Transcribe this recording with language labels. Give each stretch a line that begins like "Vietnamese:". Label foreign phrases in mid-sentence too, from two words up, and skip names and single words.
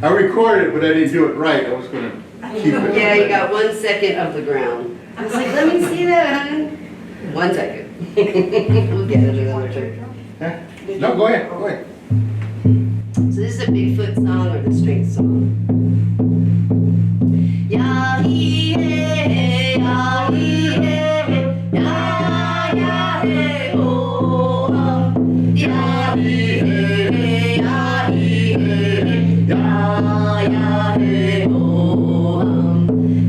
English: I recorded it, but I didn't do it right. I was gonna keep it. Yeah, you got 1 second of the ground. I was like, let me see that, hon. 1 second. We'll get it another time. Huh? No, go ahead, go ahead. So this is a Bigfoot song or the strength song. Ya-hee-hey, ya-hee-hey, ya-ya-hey, oh-hum. Ya-hee-hey, ya-hee-hey, ya-ya-hey, oh-hum.